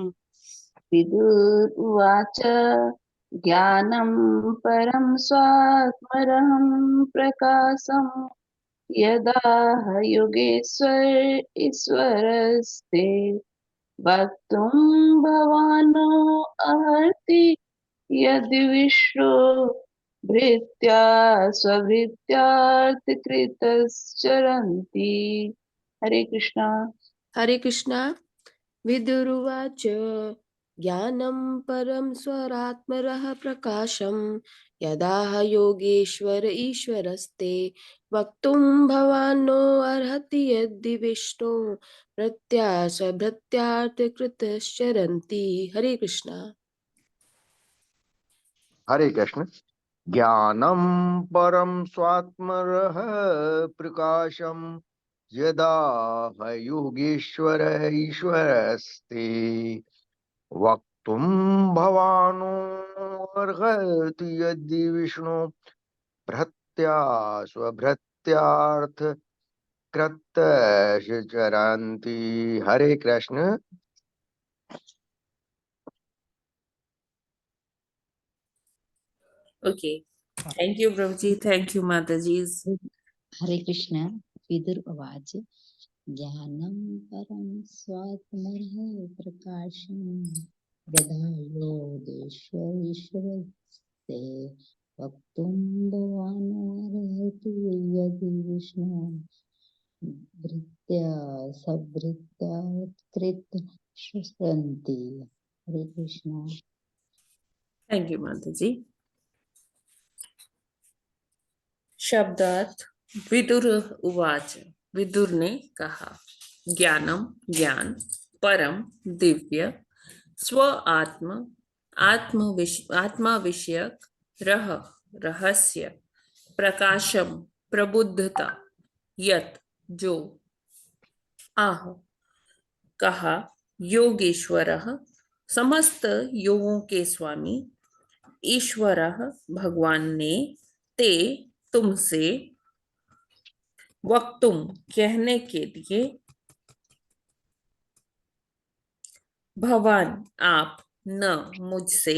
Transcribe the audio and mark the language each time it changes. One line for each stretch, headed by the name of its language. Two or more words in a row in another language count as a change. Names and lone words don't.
Sanskrit: विदुर्वाच ज्ञानं परं स्वात्मरहं प्रकाशं यदा योगेश्वर ईश्वरस्ते वक्तुं भवानो अर्हति यदि विष्णु भृत्या स्वभृत्यार्थकृतश्चरन्ति। हरे कृष्णा। हरे कृष्णा। विदुरुवाच ज्ञानं परं स्वरात्मरः प्रकाशं यदा योगेश्वर ईश्वरस्ते वक्तुं भवानो अर्हति यदि विष्णु प्रत्याश भृत्यार्थकृतश्चरन्ति। हरे कृष्णा। हरे कृष्ण। ज्ञानं परम स्वात्मरः प्रकाशम यदा योगेश्वर ईश्वरस्ते वक्तुं भवानो अर्हति यदि विष्णु भृत्या स्वभृत्यार्थ कृतश्चरन्ति। हरे कृष्ण।
English: Okay. Thank you, Prabhuji. Thank you, Mataji's.
Sanskrit: हरे कृष्ण। विदुर उवाच ज्ञानं परं स्वात्मनः प्रकाशं यदा योगेश्वरस्ते वक्तुं भवानोऽर्हति यदि विष्णु भृत्या सभृत्या कृत श्रुष्यन्ति। हरे कृष्ण।
English: Thank you,
Hindi: Mataji. शब्दार्थ विदुर उवाच। विदुर ने कहा, ज्ञानम ज्ञान, परम दिव्य, स्व आत्म आत्मा विषयक, रहस्य, प्रकाशम प्रबुद्धता, यत जो, आह कहा, योगेश्वरः समस्त योगों के स्वामी, ईश्वरः भगवान ने, ते तुमसे, वक्तुम कहने के लिए, भवान आप, न मुझसे,